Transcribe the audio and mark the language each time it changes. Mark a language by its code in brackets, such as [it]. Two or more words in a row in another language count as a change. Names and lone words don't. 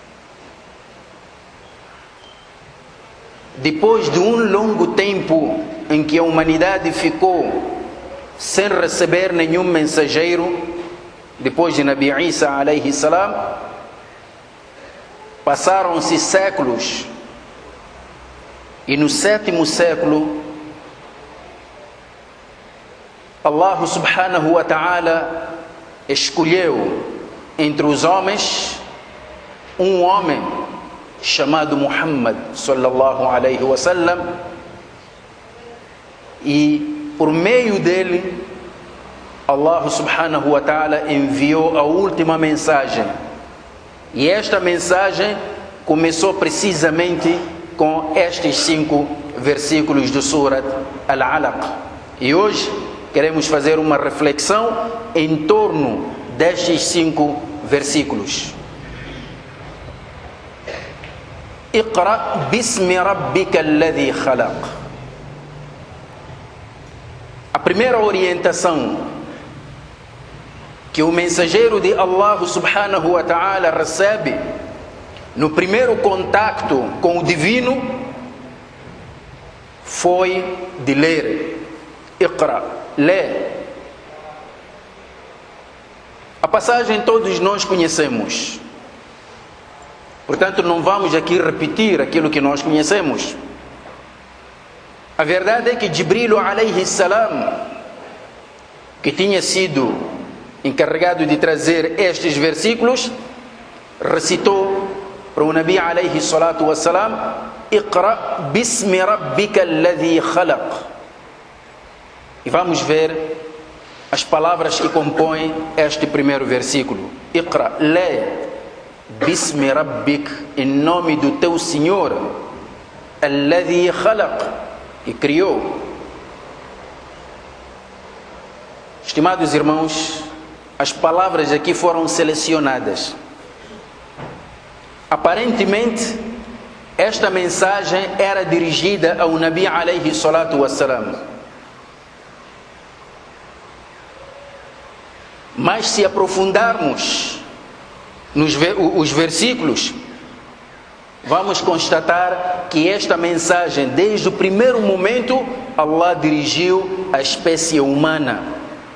[pt] Depois de um longo tempo em que a humanidade ficou sem receber nenhum mensageiro, depois de Nabi Isa [ar] عليه السلام, [pt] passaram-se séculos, e no 7º século Allah [ar] سبحانه وتعالى [pt] escolheu entre os homens um homem chamado Muhammad [ar] صلى الله عليه وسلم, [pt] e por meio dele Allah [ar] سبحانه وتعالى [pt] enviou a última mensagem. E esta mensagem começou precisamente com estes 5 versículos do Surat Al-Alaq. E hoje queremos fazer uma reflexão em torno destes 5 versículos. [ar] اقرأ باسم ربك الذي خلق. [pt] A primeira orientação que o mensageiro de Allah [ar] سبحانه وتعالى [pt] recebe no primeiro contacto com o divino foi de ler. Iqra, lê. A passagem todos nós conhecemos, portanto não vamos aqui repetir aquilo que nós conhecemos. A verdade é que Jibril [ar] عليه السلام, [pt] que tinha sido encarregado de trazer estes versículos, recitou para o Nabi [ar] عليه الصلاة والسلام: اقرأ باسم ربك الذي خلق. [pt] E vamos ver as palavras que compõem este primeiro versículo. [ar] اقرأ, lê, باسم ربك, [pt] em nome do teu Senhor, [ar] الذي خلق, [pt] que criou. Estimados irmãos, as palavras aqui foram selecionadas. Aparentemente, esta mensagem era dirigida ao Nabi [ar] عليه الصلاة والسلام. [pt] Mas se aprofundarmos os versículos, vamos constatar que esta mensagem, desde o primeiro momento, Allah dirigiu à espécie humana.